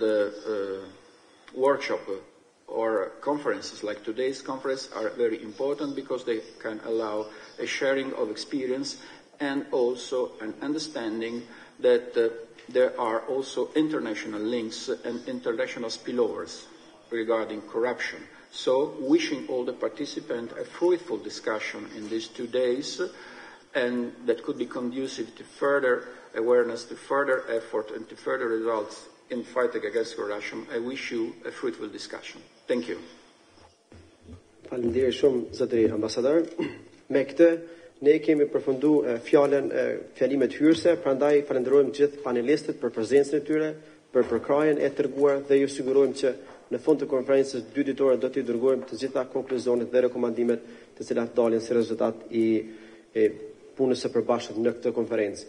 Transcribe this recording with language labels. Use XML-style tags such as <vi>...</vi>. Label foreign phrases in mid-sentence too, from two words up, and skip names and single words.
<en>workshop or conferences like today's conference are very important because they can allow a sharing of experience and also an understanding that there are also international links and international spillovers regarding corruption. So, wishing all the participants a fruitful discussion in these 2 days, and that could be conducive to further awareness, to further effort, and to further results in fighting against corruption. I wish you a fruitful discussion. Thank you.</en> <sq>Faleminderit shumë zotëri ambasador. Me këtë ne kemi përfundu fjalimet hyrëse, prandaj falenderojmë gjithë panelistët për prezencën e tyre, për përkrahjen e treguar dhe ju sigurojmë që në fund të konferencës 2 ditore do t'i dërgojmë të gjitha konkluzionet dhe rekomandimet të cilat dalin si rezultat i punës së përbashkët në këtë konferencë.</sq>